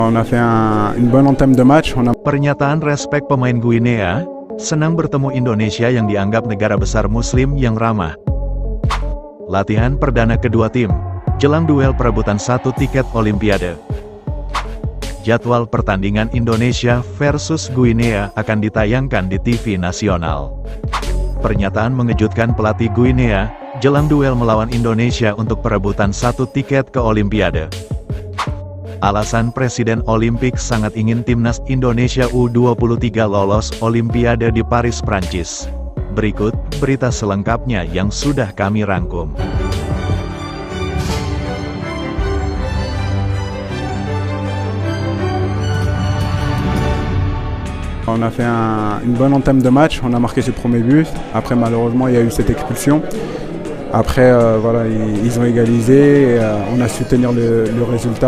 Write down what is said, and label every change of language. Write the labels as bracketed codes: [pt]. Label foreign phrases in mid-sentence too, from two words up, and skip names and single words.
[fr] On a fait une bonne entame de match. [id] Pernyataan respek pemain Guinea, senang bertemu Indonesia yang dianggap negara besar muslim yang ramah. Latihan perdana kedua tim, jelang duel perebutan satu tiket Olimpiade. Jadwal pertandingan Indonesia versus Guinea akan ditayangkan di TV nasional. Pernyataan mengejutkan pelatih Guinea, jelang duel melawan Indonesia untuk perebutan satu tiket ke Olimpiade. Alasan Presiden Olimpik sangat ingin timnas Indonesia U23 lolos Olimpiade di Paris, Prancis. Berikut berita selengkapnya yang sudah kami rangkum. [fr] On a fait une bonne entame de match, on a marqué ses premiers buts. Après, malheureusement, il y a eu cette expulsion. Après, voilà, ils ont égalisé et on a su tenir le résultat.